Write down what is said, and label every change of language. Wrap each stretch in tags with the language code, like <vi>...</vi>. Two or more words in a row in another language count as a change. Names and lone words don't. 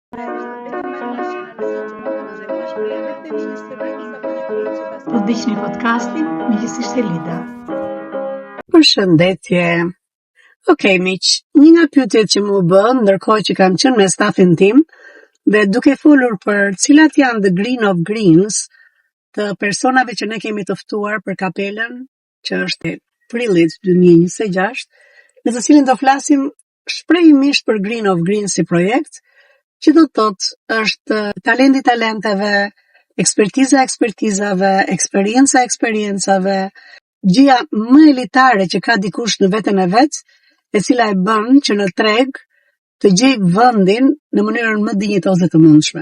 <sq>Po ndiqni podcastin Miqësisht e Lida. Përshëndetje. Okej, miq, një nga pyetjet që më bën ndërkohë që kam qenë me stafin tim dhe duke folur për cilat janë the</sq> <en>green of greens</en> <sq>të personave që ne kemi të ftuar për kapelën që është e prillit 2026, në të cilin do flasim shprehimisht për Green of Greens si projekt, që do të thotë është talenti talenteve, ekspertiza ekspertizave, eksperjenca eksperiencave, gjëja më elitare që ka dikush në veten e vet, e cila e bën që në treg të gjej vendin në mënyrën më dinjitoze të mundshme.</sq>